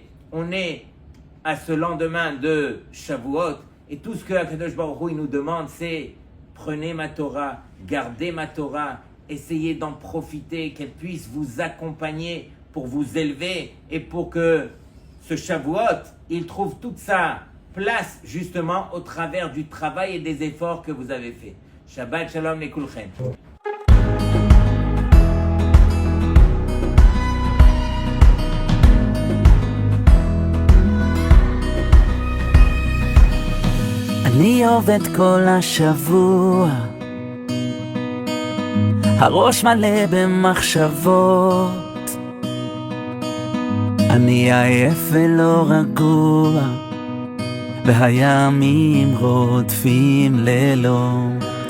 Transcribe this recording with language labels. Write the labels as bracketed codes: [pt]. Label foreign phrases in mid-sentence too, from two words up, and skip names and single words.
[fr] On est à ce lendemain de Shavuot, et tout ce que [he] הקדוש ברוך הוא [fr] il nous demande, c'est prenez ma Torah, gardez ma Torah, essayez d'en profiter, qu'elle puisse vous accompagner pour vous élever et pour que ce Shavuot, il trouve toute sa place justement au travers du travail et des efforts que vous avez fait. [he] שבת שלום לכולכם. אני עובד כל השבוע, הראש מלא במחשבות, אני עייף ולא רגוע, והימים רודפים לילות.